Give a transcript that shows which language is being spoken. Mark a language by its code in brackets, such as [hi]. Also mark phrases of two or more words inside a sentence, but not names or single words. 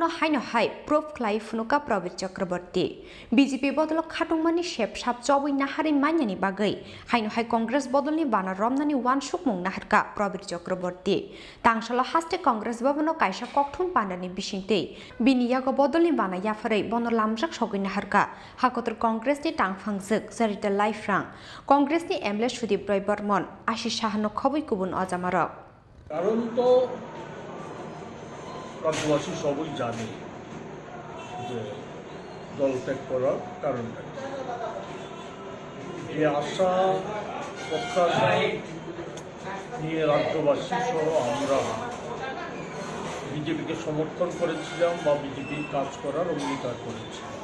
[trp] हाइनो हाइ प्रूफ खलाय फुनुका प्रवीर चक्रवर्ती बीजेपी बदल खाटुंमानि शेप साप चबै नाहारि मान्यानि बागै हाइनो हाइ कांग्रेस बदलनि बाना रमनानि वान सुकमुं नाहारका प्रवीर चक्रवर्ती तांसल हास्ते कांग्रेस भवनो कायसा ककथुन पानानि बिसिंतै बिनियागो बदलनि बाना याफारै बन लामजाक सगै नाहारका हाकतर कांग्रेसनि टांगफांजों जारिता लाइफ्रां कांग्रेसनि एमएलए सुदीप बर्मन आशिष साहानो खबै गुबुन अजामारक [bn] কারণ তো রাজ্যবাসী সবই জানে যে দল ত্যাগ করার কারণটা এই আশা প্রত্যাশা নিয়ে রাজ্যবাসী সহ আমরা বিজেপিকে সমর্থন করেছিলাম বা বিজেপির কাজ করার অঙ্গীকার করেছি।